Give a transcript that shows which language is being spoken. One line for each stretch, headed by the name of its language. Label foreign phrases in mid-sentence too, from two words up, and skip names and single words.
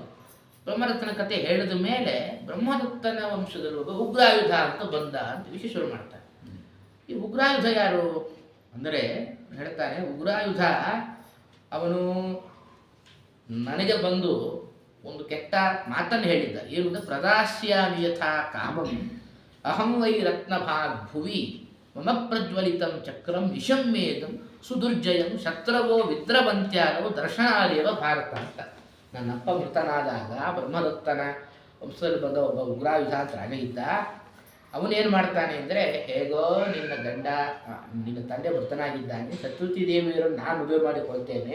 Kannada: ಬ್ರಹ್ಮದತ್ತನ ಕಥೆ ಹೇಳಿದ ಮೇಲೆ ಬ್ರಹ್ಮದತ್ತನ ವಂಶದಲ್ಲಿ ಒಬ್ಬ ಉಗ್ರಾಯುಧ ಅಂತ ಬಂದ ಅಂತ ವಿಷಯ ಶುರು ಮಾಡ್ತಾರೆ. ಈ ಉಗ್ರಾಯುಧ ಯಾರು ಅಂದರೆ ಹೇಳ್ತಾನೆ, ಉಗ್ರಾಯುಧ ಅವನು ನನಗೆ ಬಂದು ಒಂದು ಕೆಟ್ಟ ಮಾತನ್ನು ಹೇಳಿದ್ದ.
Sanskrit: ಏನು, ಪ್ರದಾಸ್ಯಾಮಿ ಯಥಾ ಕಾಮಂ ಅಹಂ ವೈ ರತ್ನಭಾಗ್ ಭುವಿ ಮಮ ಪ್ರಜ್ವಲಿತಂ ಚಕ್ರಂ ವಿಷಮ್ಮೇದಂ ಸುದುರ್ಜಯಂ ಶತ್ರವೋ ವಿದ್ರವಂತ್ಯಾರವೋ ದರ್ಶನಾದೇವ ಭಾರತ ಅಂತ.
Kannada: ನನ್ನಪ್ಪ ಮೃತನಾದಾಗ ಬ್ರಹ್ಮದತ್ತನ ವಂಶದಲ್ಲಿ ಬಂದ ಒಬ್ಬ ಉಗ್ರಾಯುಧ ಅಂತ ರಾಜ ಇದ್ದ. ಅವನೇನು ಮಾಡ್ತಾನೆ ಅಂದರೆ, ಹೇಗೋ ನಿನ್ನ ಗಂಡ ನಿನ್ನ ತಂದೆ ಮೃತನಾಗಿದ್ದಾನೆ, ಸತ್ಯವತಿ ದೇವಿಯರನ್ನು ನಾನು ಮದುವೆ ಮಾಡಿಕೊಳ್ತೇನೆ.